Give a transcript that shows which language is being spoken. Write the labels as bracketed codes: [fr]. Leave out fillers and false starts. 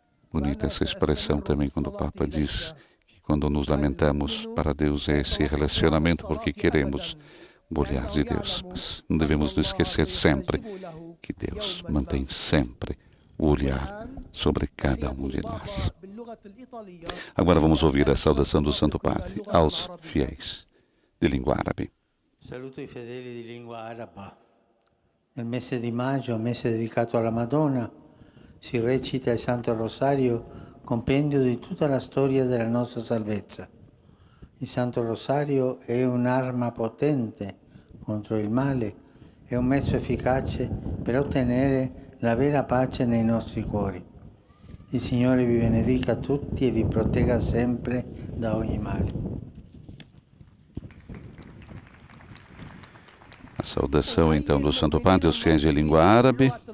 [pt] Bonita essa expressão também quando o Papa diz que quando nos lamentamos para Deus é esse relacionamento porque queremos o olhar de Deus. Mas não devemos nos esquecer sempre que Deus mantém sempre o olhar sobre cada um de nós. Agora vamos ouvir a saudação do Santo Padre aos fiéis de língua árabe. [it] Saluto i fedeli di lingua araba. Nel mese di maggio, mese dedicato alla Madonna, si recita il Santo Rosario, compendio di tutta la storia della nostra salvezza. Il Santo Rosario è un'arma potente contro il male, è un mezzo efficace per ottenere la vera pace nei nostri cuori. Il Signore vi benedica tutti e vi protegga sempre da ogni male. [pt] A saudação, então, do Santo Padre aos fiéis de língua árabe.